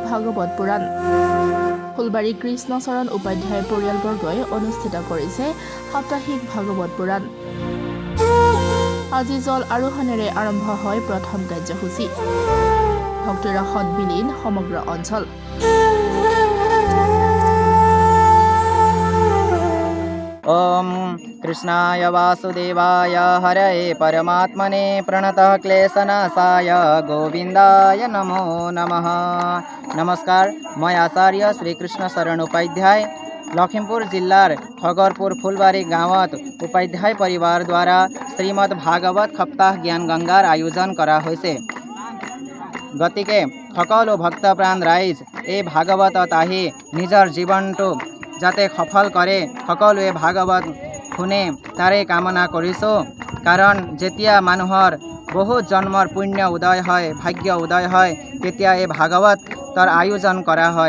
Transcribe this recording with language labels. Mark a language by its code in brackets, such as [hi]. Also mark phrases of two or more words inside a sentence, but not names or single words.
[as] ভাগৱত পুৰাণ ফুলবাৰী কৃষ্ণচৰণ উপাধ্যায় পৰিয়ালবৰ্গই অনুষ্ঠিত কৰিছে সাপ্তাহিক ভাগৱত পুৰাণ। আজি জল আৰোহণেৰে আৰম্ভ হয় প্ৰথম কাৰ্যসূচী। ভক্তিৰসত বিলীন সমগ্ৰ অঞ্চল। [sa] ओम कृष्णाय वासुदेवाय हरये परमात्मने प्रणतः क्लेशनाशाय गोविंदाय नमो नमः। [as] নমস্কাৰ, মই আচাৰ্য শ্ৰী কৃষ্ণ শৰণ উপাধ্যায় লখীমপুৰ জিল্লাৰ খগৰপুৰ ফুলবাৰী গাঁৱত উপাধ্যায় পৰিয়াল দ্বাৰা শ্ৰীমদ্ ভাগৱত সপ্তাহ জ্ঞান গংগাৰ আয়োজন কৰা হৈছে। গতিকে সকলো ভক্তপ্ৰাণ ৰাইজ এই ভাগৱতত আহি নিজৰ জীৱনটো যাতে সফল কৰে সকলোৱে ভাগৱত শুনে তাৰে কামনা কৰিছোঁ। কাৰণ যেতিয়া মানুহৰ বহুত জন্মৰ পুণ্য উদয় হয়, ভাগ্য উদয় হয়, তেতিয়া এই ভাগৱতৰ আয়োজন কৰা হয়।